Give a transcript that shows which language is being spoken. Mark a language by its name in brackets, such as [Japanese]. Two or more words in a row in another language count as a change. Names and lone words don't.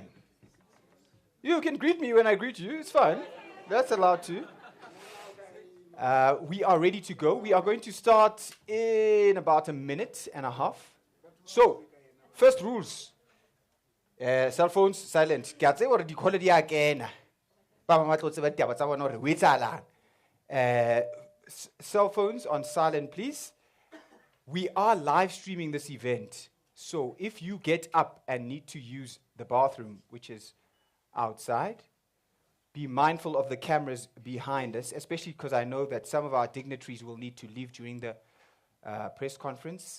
[English] You can greet me when I greet you, it's fine. That's allowed too. We are ready to go. We are going to start in about a minute and a half. So, first rules. Cell phones silent. [Southern Sotho] Ke a tseba hore di-call di a kena. Ba bang ba tlo tseba ditaba tsa bona hore ho etsahalang. [English] Cell phones on silent, please. We are live streaming this event. So if you get up and need to use the bathroom, which is outside, be mindful of the cameras behind us, especially because I know that some of our dignitaries will need to leave during the press conference.